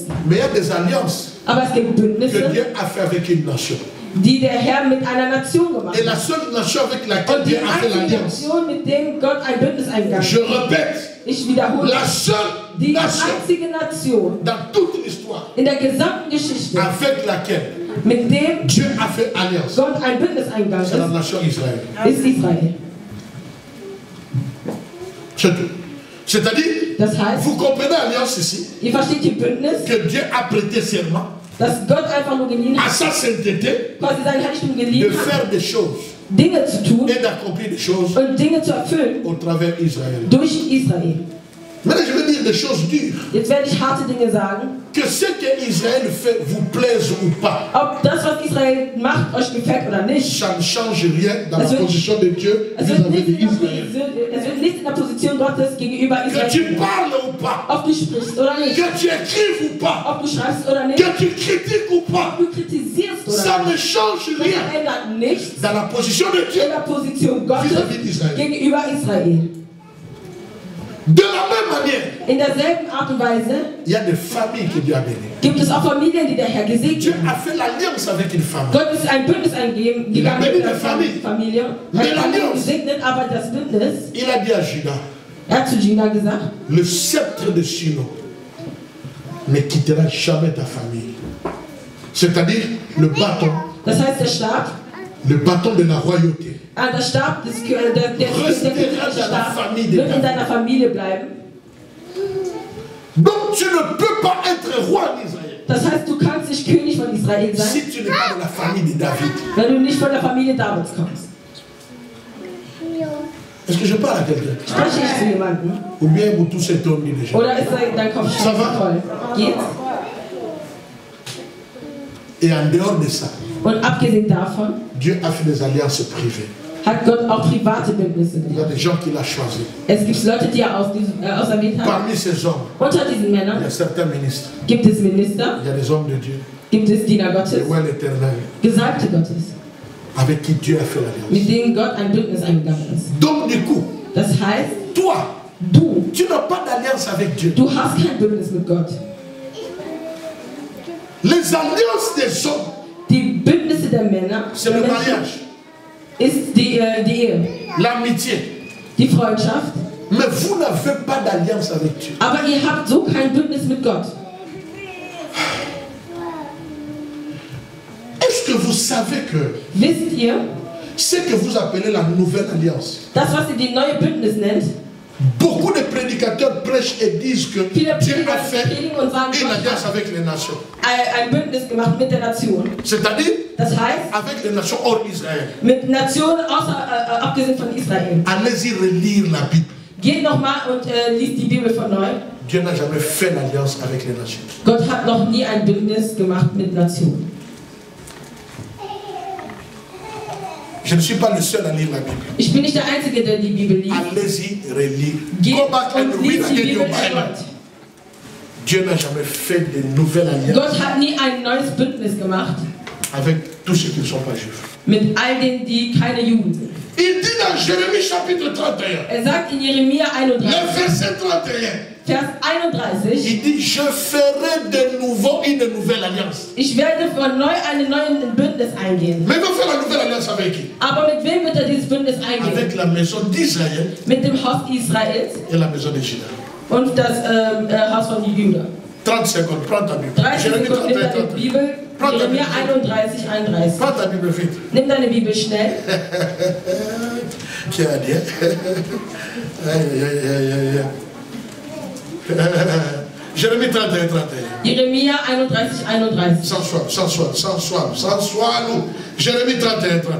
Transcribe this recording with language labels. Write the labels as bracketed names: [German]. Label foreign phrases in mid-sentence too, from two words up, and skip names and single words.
[French] Mais il y a des alliances [German] Aber es gibt Bündnisse, [French] que Dieu a fait avec une nation. [German] Die der Herr mit einer Nation gemacht hat. [French] Et la seule nation avec laquelle Dieu a fait l'alliance. [German] Nation, mit dem Gott ein Bündnis eingegangen hat. [French] Je répète. [German] Ich wiederhole. [French] La seule [German] die [French] nation [German] einzige Nation [French] dans toute l'histoire [German] in der gesamten Geschichte, [French] avec laquelle [German] mit dem [French] Dieu a fait alliance. [German] Gott ein Bündnis eingegangen [French] C'est la nation Israël. [German] Ist Israel. [French] C'est tout. C'est-à-dire, [German] das heißt, [French] vous comprenez l'alliance ici, [German] ihr versteht die Bündnis, [French] que Dieu a prêté serment [German] dass Gott einfach nur geliehen [French] à [German] hat, [French] sa sainteté, [German] quasi sein Heiligtum [French] de [German] geliehen [French] faire [German] hat, [French] des choses [German] Dinge zu tun [French] et d'accomplir des choses [German] und Dinge zu erfüllen [French] au travers d'Israël. [German] durch Israel. [French] Maintenant, je veux dire des choses dures. [German] Jetzt werde ich harte Dinge sagen. [French] Que ce que Israël fait vous plaise ou pas. [German] Ob das, was Israel macht, euch gefällt oder nicht. [French] Ça ne change rien dans la position de Dieu vis-à-vis d'Israël. [German] Es wird nicht in der Position Gottes gegenüber Israel. [French] Que tu parles ou pas. [German] Ob du sprichst oder nicht. [French] Que tu écrives ou pas. [German] Ob du schreibst oder nicht. [French] Que tu critiques ou pas. [German] Ob du kritisierst oder [French] ça [German] nicht. [French] Ne change rien. [German] Das ändert nichts [French] dans la position de Dieu [German] in der Position Gottes [French] vis-à-vis d'Israël. [German] Gegenüber Israel. [French] De la même manière, [German] in derselben Art und Weise [French] il y a des familles que Dieu a bénies. [German] Gibt es auch Familien, die der Herr gesegnet [French] Dieu a fait l'alliance avec une famille. [German] Gott ist ein Bündnis eingegeben, [French] Il a béni [German] mit [French] des [German] der [French] familles. [German] Familie. [French] Mais [German] Er hat [French] l'alliance, [German] gesegnet, aber das Bündnis, [French] il a dit à Judas, [German] er hat zu Gina gesagt, [French] le sceptre de Sino ne quittera jamais ta famille. C'est-à-dire le bâton. [German] das heißt der Stab, [French] le bâton de la royauté. [German] Der Stab des Stab wird in deiner Familie bleiben. [French] Donc tu ne peux pas être roi d'Israël. [German] Das heißt, du kannst nicht König von Israel sein, [French] si tu n'es pas de la famille de David. [German] Wenn du nicht von der Familie Davids kommst. [French] Est-ce que je parle à quelqu'un? [German] Spreche ich zu jemandem? [French] Ou bien vous tous êtes tombés déjà? [German] Oder ist dein Kopf schon voll? Geht's? [French] Et en dehors de ça, [German] und abgesehen davon, [French] Dieu a fait des alliances privées. [German] Hat Gott auch private Bündnisse gemacht. [French] Il y a des gens qu'il a choisis. [German] Es gibt Leute, die er auserwählt hat. [French] Parmi ces hommes, [German] unter diesen Männern, [French] il y a certains ministres. [German] Gibt es Minister? [French] Il y a des hommes de Dieu. [German] Gibt es Diener Gottes? Gesalbte Gottes. [French] Avec qui Dieu a fait l'alliance. [German] Mit denen Gott ein Bündnis eingegangen ist. [French] Donc du coup, [German] das heißt, [French] toi, tu n'as pas d'alliance avec Dieu. [German] Du hast kein Bündnis mit Gott. [French] Les alliances des hommes, [German] die Bündnisse der Männer, [French] c'est le mariage, [German] ist die Ehe, [French] l'amitié, [German] die Freundschaft. [French] Mais vous n'avez pas d'alliance avec Dieu. [German] Aber ihr habt so kein Bündnis mit Gott. [French] Est-ce que vous savez que [German] Wisst ihr, [French] ce que vous appelez la nouvelle alliance, [German] das, was ihr die neue Bündnis nennt, [French] beaucoup de prédicateurs prêchent et disent que Dieu a fait une alliance avec les nations. [German] Ein Bündnis gemacht mit der Nation. [French] C'est-à-dire [German] das heißt, [French] avec les nations hors Israël. [German] Mit Nationen abgesehen von Israel. [French] Allez-y relire la Bible. [German] Geht nochmal und liest die Bibel von neu. [French] Dieu n'a jamais fait l'alliance avec les nations. [German] Gott hat noch nie ein Bündnis gemacht mit Nationen. [French] Je ne suis pas le seul à lire la Bible. [German] Ich bin nicht der Einzige, der die Bibel liest. [French] Allez-y, relire. [English] Go back and read again your Bible. [French] Dieu n'a jamais fait de nouvelles alliances. [German] Gott hat nie ein neues Bündnis gemacht. [French] Avec tous ceux qui ne sont pas juifs. [German] Mit all denen, die keine Juden sind. [French] Il dit dans Jérémie chapitre 31. [German] Sagt in Jeremia 31. [French] Le verset 31. [German] Vers 31. [French] Il dit, je ferai de nouveau une nouvelle alliance. [German] Ich werde von neu ein neues Bündnis eingehen. [French] Mais il va faire la nouvelle alliance avec qui? [German] Aber mit wem wird dieses Bündnis eingehen? [French] Avec la maison d'Israël. [German] Mit dem Haus Israels. [French] Et la maison de Juda. [German] Und das Haus von Juda. [French] 30 secondes, prends ta Bible. [German] 30 Sekunden, nimm deine Bibel. Jeremia 31, 31. [French] Prends ta Bible vite. [German] Nimm deine Bibel schnell. [French] Qui a dit? Jérémie 31, 31. [German] Jeremia 31, 31. [French] Sans soif, nous. Jérémie 31, 31.